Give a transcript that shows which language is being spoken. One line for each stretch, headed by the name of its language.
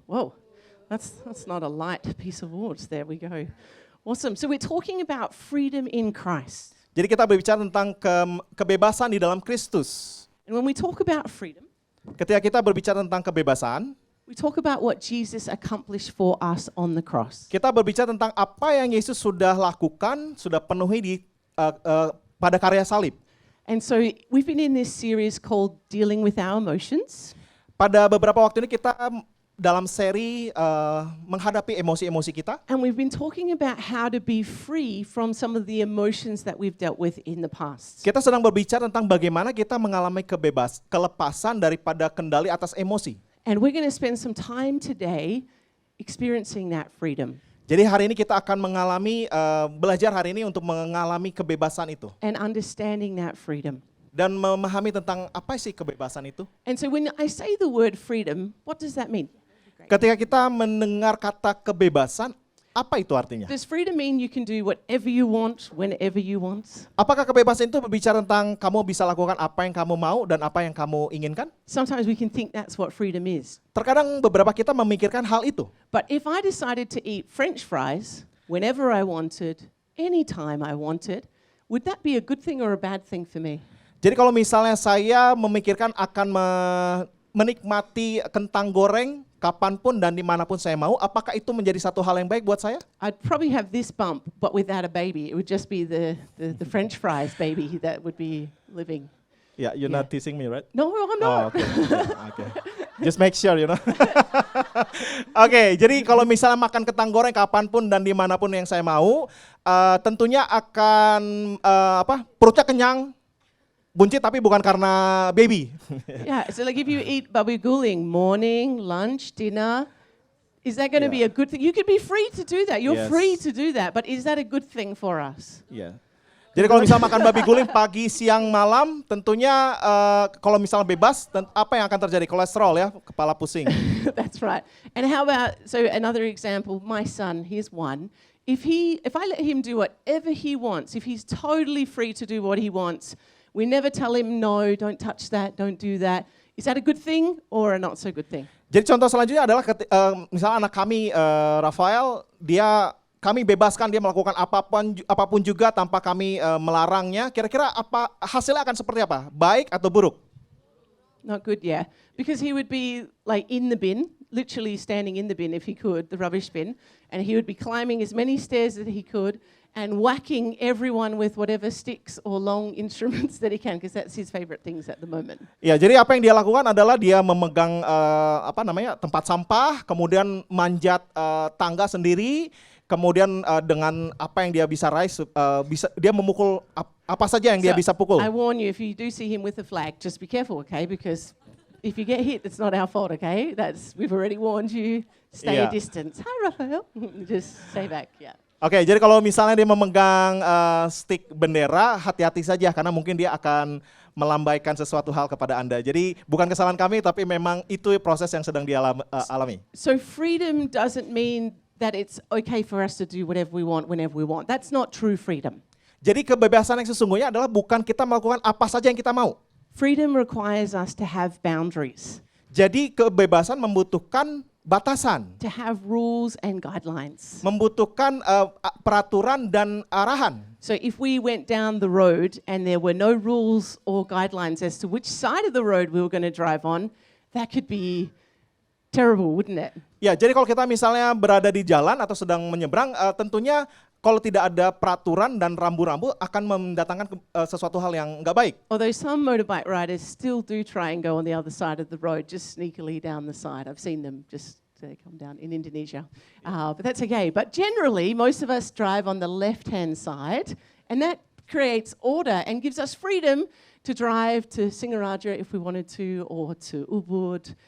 English: Whoa, that's not a light piece of wood. There we go. Awesome. So we're talking about freedom in Christ.
Indonesian: Jadi kita berbicara tentang kebebasan di dalam Kristus.
English: And when we talk about freedom,
Indonesian: Ketika kita berbicara tentang kebebasan,
English: we talk about what Jesus accomplished for us on the cross.
Indonesian: kita berbicara tentang apa yang Yesus sudah lakukan, sudah penuhi pada karya salib.
English: And so we've been in this series called Dealing with Our Emotions.
Indonesian: Pada beberapa waktu ini kita dalam seri menghadapi emosi-emosi kita.
English: And we've been talking about how to be free from some of the emotions that we've dealt with in the past.
Indonesian: Kita sedang berbicara tentang bagaimana kita mengalami kelepasan daripada kendali atas emosi.
English: And we're going to spend some time today experiencing that freedom
Indonesian: Jadi hari ini kita akan belajar hari ini untuk mengalami kebebasan itu.
English: and understanding that freedom.
Indonesian: Dan memahami tentang apa sih kebebasan itu.
English: And so when I say the word freedom, what does that mean?
Indonesian: Ketika kita mendengar kata kebebasan, apa itu artinya?
English: Does freedom mean you can do whatever you want, whenever you want?
Indonesian: Apakah kebebasan itu berbicara tentang kamu bisa lakukan apa yang kamu mau dan apa yang kamu inginkan?
English: Sometimes we can think that's what freedom is.
Indonesian: Terkadang beberapa kita memikirkan hal itu.
English: But if I decided to eat French fries whenever I wanted, anytime I wanted, would that be a good thing or a bad thing for me?
Indonesian: Jadi kalau misalnya saya memikirkan akan menikmati kentang goreng kapanpun dan dimanapun saya mau, apakah itu menjadi satu hal yang baik buat saya?
English: I'd probably have this bump, but without a baby. It would just be the French fries baby that would be living. Ya, you're not teasing me, right? No, I'm Oh, not. okay. Okay. Just make sure, you know.
Indonesian: Oke, jadi kalau misalnya makan kentang goreng kapanpun dan dimanapun yang saya mau, tentunya akan perutnya kenyang, buncit tapi bukan karena baby.
English: Yeah, so like if you eat babi guling morning, lunch, dinner, is that going to be a good thing? You could be free to do that. You're Yes. free to do that, but is that a good thing for us?
Indonesian: Iya. Jadi kalau misalnya makan babi guling pagi, siang, malam, tentunya kalau misalnya bebas, apa yang akan terjadi? Kolesterol ya, kepala pusing.
English: That's right. And how about, so another example, my son, he's 1. If I let him do whatever he wants, if he's totally free to do what he wants, we never tell him, no, don't touch that, don't do that. Is that a good thing or a not so good thing?
Indonesian: Jadi contoh selanjutnya adalah misalnya anak kami, Rafael, kami bebaskan dia melakukan apapun juga tanpa kami melarangnya. Kira-kira apa hasilnya akan seperti apa? Baik atau buruk?
English: Not good, yeah. Because he would be like in the bin, literally standing in the bin if he could, the rubbish bin, and he would be climbing as many stairs as he could and whacking everyone with whatever sticks or long instruments that he can, because that's his favorite things at the moment.
Indonesian: Ya, jadi apa yang dia lakukan adalah dia memegang tempat sampah, kemudian manjat tangga sendiri, kemudian dengan apa yang dia bisa raih, dia memukul apa saja yang dia
English: So,
Indonesian: bisa pukul.
English: I warn you, if you do see him with a flag, just be careful, okay? Because if you get hit, it's not our fault, okay? We've already warned you. Stay a distance. Hi, Raphael. Just stay back, yeah.
Indonesian: Oke, jadi kalau misalnya dia memegang stick bendera, hati-hati saja karena mungkin dia akan melambaikan sesuatu hal kepada Anda. Jadi bukan kesalahan kami, tapi memang itu proses yang sedang dia alami.
English: So freedom doesn't mean that it's okay for us to do whatever we want whenever we want. That's not true freedom.
Indonesian: Jadi kebebasan yang sesungguhnya adalah bukan kita melakukan apa saja yang kita mau.
English: Freedom requires us to have boundaries,
Indonesian: Jadi kebebasan membutuhkan batasan,
English: to have rules and guidelines.
Indonesian: membutuhkan peraturan dan arahan.
English: So if we went down the road and there were no rules or guidelines as to which side of the road we were going to drive on, that could be terrible, wouldn't it?
Indonesian: Ya, jadi kalau kita misalnya berada di jalan atau sedang menyeberang, tentunya kalau tidak ada peraturan dan rambu-rambu akan mendatangkan sesuatu hal yang nggak baik.
English: Although some motorbike riders still do try and go on the other side of the road, just sneakily down the side. I've seen them just they come down in Indonesia. But that's okay. But generally, most of us drive on the left-hand side, and that creates order and gives us freedom to drive to Singaraja if we wanted to, or to Ubud.